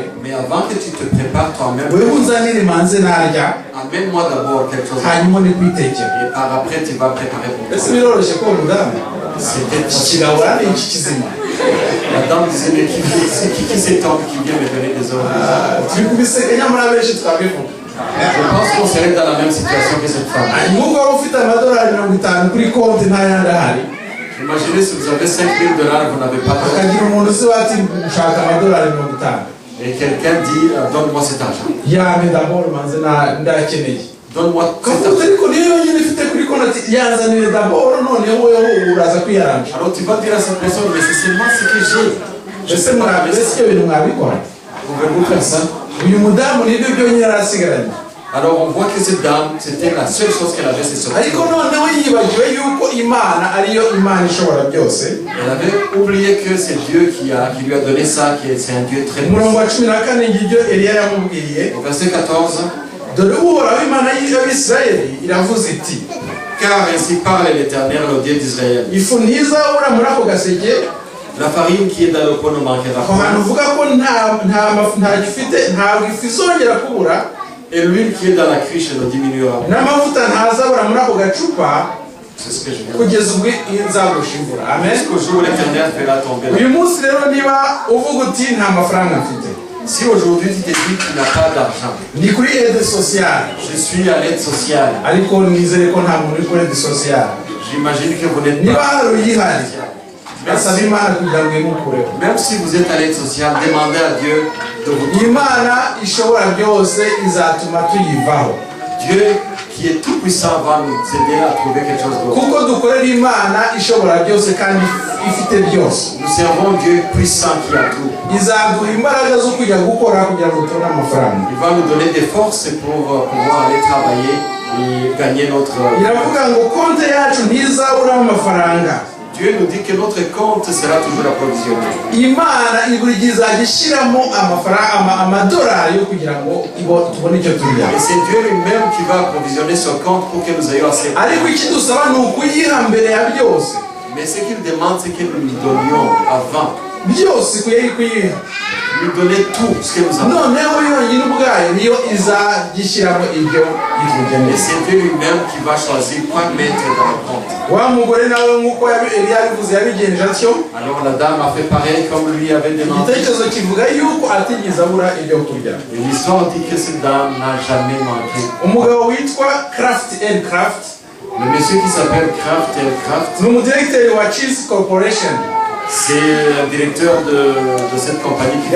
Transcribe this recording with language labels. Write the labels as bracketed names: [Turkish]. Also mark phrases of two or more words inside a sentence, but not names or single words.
[French] Mais avant que tu te prépares toi-même, [Kinyarwanda] wewe unzanire manze narya [French] amène-moi d'abord quelque chose. [Kinyarwanda] hanyuma ni kwitekera. [French] Et par après, tu vas préparer pour [Kinyarwanda] ese [French] toi. [Kinyarwanda] biroroshye ko umudamu [French] C'était facile. [Kinyarwanda] kigabura ni iki kizima. [French] La dame disait, mais qui cet homme qui vient me donner des ordres? [Kinyarwanda] turi kubiseka nyamara benshi twabivuga. [French] Je pense qu'on serait dans la même situation que cette femme. [Kinyarwanda] nk'uko waba ufite amadolari 50 kuri konti ntayandi ahari. [French] Imaginez si vous avez 5 000 $, vous n'avez pas d'argent. [Kinyarwanda] akagira umuntu uzi wati ushaka amadolari 50. [French] Et quelqu'un dit, donne-moi cet argent. [Kinyarwanda] yame d'abord manze ndakeneye. [French] Donne-moi cet [Kinyarwanda] kavuga [French] argent. [Kinyarwanda] ariko niyo yonyine ufite kuri konti yanzanire d'abord noneho wewe uraza kwiyaranja. [French] Alors tu vas dire à cette personne, mais c'est seulement ce que j'ai. Je [Kinyarwanda] ese [French] sais pas, [Kinyarwanda] murabese ibyo bintu mwabikora. [French] pouvez-vous faire ça? [Kinyarwanda] uyu mudamu nibyo byonyine yari asigaranye. [French] Alors on voit que cette dame, c'était la seule chose qu'elle avait, c'est sortir. [Kinyarwanda] ariko noneho yibagiwe yuko imana ariyo imana ishobora byose. [French] Elle avait oublié que c'est Dieu qui lui a donné ça, que c'est un Dieu très [Kinyarwanda] umurongo [French] puissant. [Kinyarwanda] wa 14 ngibyo Eliya yamubwiye. [French] Au verset 14, [Kinyarwanda] dore uhoraho imana y'Abisirayeli iravuze iti [French] car ainsi parle l'Éternel, le Dieu d'Israël. [Kinyarwanda] ifu ntizabura muri ako gaseke. [French] La farine qui est dans le pot ne manquera [Kinyarwanda] aho hantu [French] pas. [Kinyarwanda] uvuga ko nta gifite ntabwo ifu izongera kubura. [French] Et l'huile qui est dans la cruche ne diminuera pas. [Kinyarwanda] n'amavuta ntazabura muri ako gacupa [French] C'est ce que je viens de dire. [Kinyarwanda] kugeza ubwo nzagusha imvura. amen. [French] Jusqu'au jour où l'Éternel fera tomber. [Kinyarwanda] uyu munsi rero niba uvuga uti nta mafaranga mfite, [French] Si aujourd'hui tu te dis que tu n'as pas d'argent, [Kinyarwanda] ni kuri [French] aide sociale, je suis à l'aide sociale. [Kinyarwanda] ariko nizere ko nta muntu uri kuri [French] aide sociale. J'imagine que vous n'êtes [Kinyarwanda] niba [French] pas. [Kinyarwanda] hari uyihari asaba imana kugira ngo imukureho. [French] Même si vous êtes à l'aide sociale, demandez à Dieu de vous. [Kinyarwanda] Imana ishobora byose izatuma tuyivaho. [French] Dieu qui est tout puissant va nous aider à trouver quelque chose d'autre. [Kinyarwanda] Kuko dukorera Imana ishobora byose kandi ifite byose. [French] Nous servons Dieu puissant qui a tout. [Kinyarwanda] Izaduha imbaraga zo kujya gukora kugira ngo tubone amafaranga. [French] Il va nous donner des forces pour pouvoir aller travailler et gagner notre. [Kinyarwanda] Iravuga ngo konte yacu ntizabura amafaranga. [French] Dieu nous dit que notre compte sera toujours approvisionné. [Kinyarwanda] Imana iburigiza izagishiramo amafaranga amadolari yo kugira ngo tubone icyo turya. [French] Et c'est Dieu lui-même qui va approvisionner ce compte pour que nous ayons assez. [Kinyarwanda] Ariko ikidusaba ni ukuyiha mbere ya byose. [French] Mais ce qu'il demande, c'est que nous lui donnions avant. [Kinyarwanda] Byose kuyiha. [French] Lui donner tout ce que nous avons. [Kinyarwanda] Noneho yonyine ubwayo niyo izagishyiramo ibyo itugeneye. [French] Et c'est Dieu lui-même qui va choisir quoi mettre dans le compte. [Kinyarwanda] Wa mugore nawe nk'uko Eliya yabivuze yabigenje atyo. [French] Alors la dame a fait pareil comme lui avait demandé. [Kinyarwanda] Igitekerezo kivuga yuko atigeze abura ibyo kurya. [French] Et l'histoire dit que cette dame n'a jamais manqué. [Kinyarwanda] Umugabo witwa Kraft and Kraft, [French] Le monsieur qui s'appelle Kraft and Kraft, [Kinyarwanda] ni umudirekiteri wa Cheese Corporation. [French] c'est le directeur de cette compagnie qui